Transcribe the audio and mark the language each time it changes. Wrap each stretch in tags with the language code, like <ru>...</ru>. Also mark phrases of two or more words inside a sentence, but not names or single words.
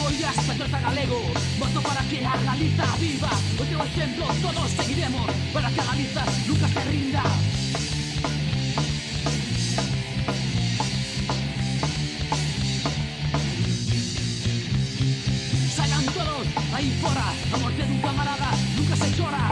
<gl>Galiza, patriota galego, voto para que a Galiza viva.</gl> <es>Hoy tengo ejemplo, todos seguiremos para que Galiza nunca se rinda. Salgan todos ahí fuera, la muerte de un camarada nunca se llora.</es>